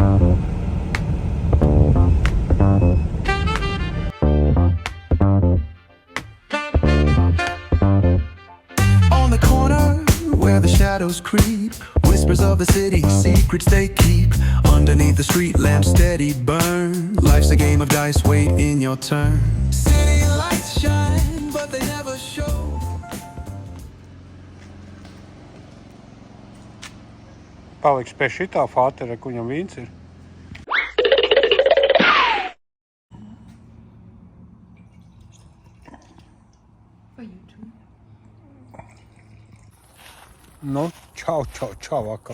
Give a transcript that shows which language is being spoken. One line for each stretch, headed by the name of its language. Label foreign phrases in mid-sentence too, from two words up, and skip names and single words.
English: On the corner where the shadows creep, whispers of the city, secrets they keep. Underneath the street lamp steady burn. Life's a game of dice, wait in your turn. City lights shine, but they never show.
Latvian: Palikšu pie šitā fātera, ka viņam vīns ir. Nu, čau vakar.